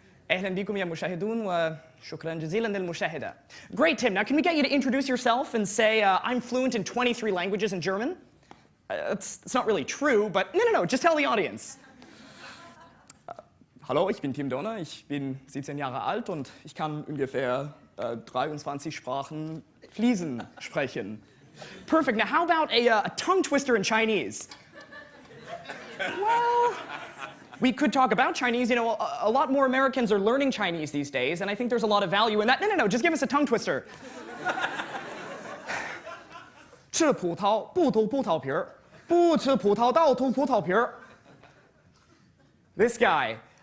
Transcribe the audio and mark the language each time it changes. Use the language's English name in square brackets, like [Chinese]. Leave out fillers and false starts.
[Arabic] أهلا بكم يا مشاهدون وشكرا جزيلا للمشاهدة. [English] Great, Tim. Now can we get you to introduce yourself and say, I'm fluent in 23 languages in German? It's not really true, but no, just tell the audience. [German] Hallo, ich bin Tim Donner, ich bin 17 Jahre alt und ich kann ungefähr 23 Sprachen fließend sprechen. [English] Perfect. Now how about a tongue twister in Chinese? Well, we could talk about Chinese. You know, a lot more Americans are learning Chinese these days, and I think there's a lot of value in that. No, just give us a tongue twister. [Chinese] 吃葡萄不吐葡萄皮儿，不吃葡萄倒吐葡萄皮儿. [English] This guy.